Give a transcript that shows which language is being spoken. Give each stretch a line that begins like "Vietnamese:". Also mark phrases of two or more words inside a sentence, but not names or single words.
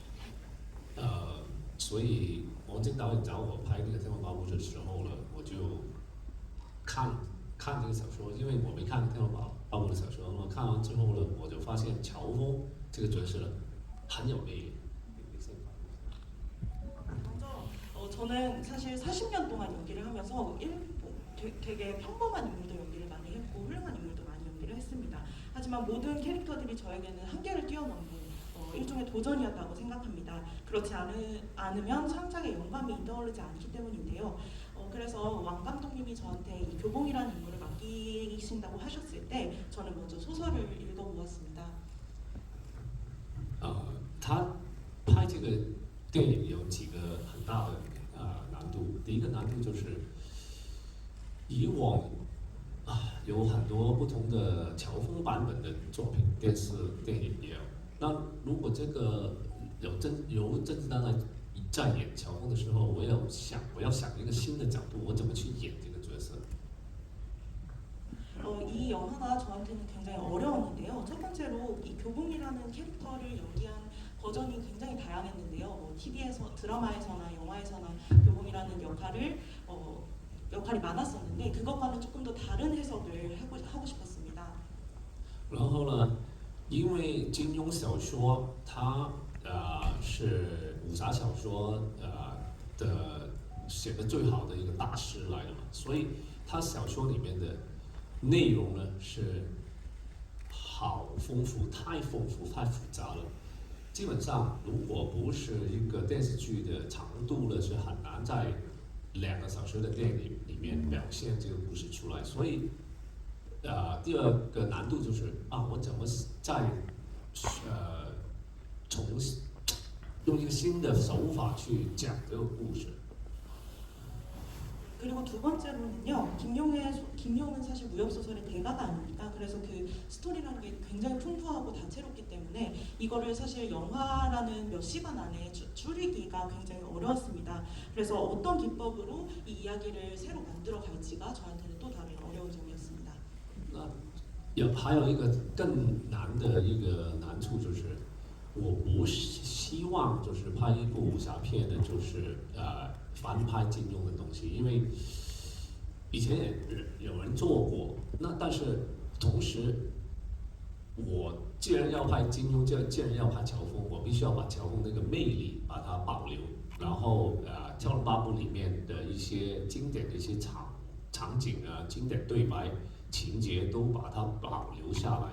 Chinese: 所以王晶导演找我拍那个《天龙八部》的时候呢，我就看这个小说，因为我没看《天龙八部》的小说，我看完之后呢，我就发现乔峰这个角色呢很有魅力。
Korean: 저는 사실 40년 동안 연기를 하면서 되게 평범한 인물도 연기를 많이 했고 훌륭한 인물도 많이 연기를 했습니다. 하지만 모든 캐릭터들이 저에게는 한계를 뛰어넘는 일종의 도전이었다고 생각합니다. 그렇지 않으면 창작에 영감이 떠오르지 않기 때문인데요. 그래서 왕 감독님이 저한테 이 교봉이라는 인물을 맡기신다고 하셨을 때 저는 먼저 소설을 읽어보았습니다.
Chinese: 他拍这个电影有几个很大的难度。第一个难度就是以往有很多不同的乔峰版本的作品，电视、电影也有。那如果这个由甄子丹来在演乔峰的时候，我要想一个新的角度，我怎么去演这个角色？
Korean: 이 영화가 저한테는 굉장히 어려웠는데요. 첫 번째로 이 교봉이라는 캐릭터를 연기한 버전이 굉장히 다양했는데요. TV에서 드라마에서나 영화에서나 교봉이라는 역할이 많았었는데 그것과는 조금 더 다른 해석을 하고 싶었습니다.
Chinese: 然后呢，因为金庸小说它是武侠小说的写的最好的一个大师来的嘛，所以他小说里面的 内容呢是好丰富，太丰富太复杂了。基本上，如果不是一个电视剧的长度呢，是很难在2个小时的电影里面表现这个故事出来。所以，第二个难度就是我怎么再用一个新的手法去讲这个故事。
Korean: 그리고 두 번째로는요, 김용은 사실 무협소설의 대가가 아닙니까? 그래서 그 스토리라는 게 굉장히 풍부하고 다채롭기 때문에 이거를 사실 영화라는 몇 시간 안에 줄이기가 굉장히 어려웠습니다. 그래서 어떤 기법으로 이 이야기를 새로 만들어 갈지가 저한테는 또 다른 어려운 점이었습니다.
Chinese: 还有一个更难的一个难处就是，我不希望就是拍一部武侠片呢，就是翻拍金庸的东西，因为以前也有人做过。那但是同时，我既然要拍金庸，既然要拍乔峰，我必须要把乔峰那个魅力把它保留，然后《天龙八部》里面的一些经典的一些场景经典对白、情节都把它保留下来。